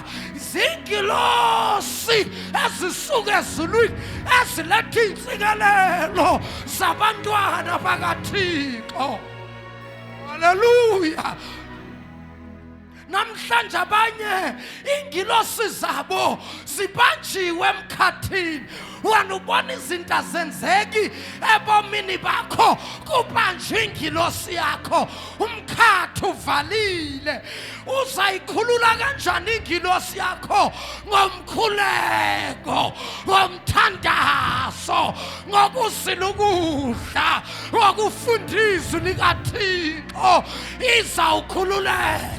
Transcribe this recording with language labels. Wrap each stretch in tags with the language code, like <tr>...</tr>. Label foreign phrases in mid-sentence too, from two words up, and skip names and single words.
<xh>Ziingilosi ezisuka ezulwini eziletha intsikelelo zabantwana bakaThixo. Haleluya. Namhlanje abanye iingilosi zabo zibanjiwe emkhathini. Wena ubona izinto azenzeki ebomini bakho kubanjwe ingilosi yakho. Umkhathi uvalile. Uzayikhulula kanjani ingilosi yakho? Ngomkhuleko, ngomthandazo, ngokuzila ukudla, ngokufundisa likaThixo izawukhululela.</xh>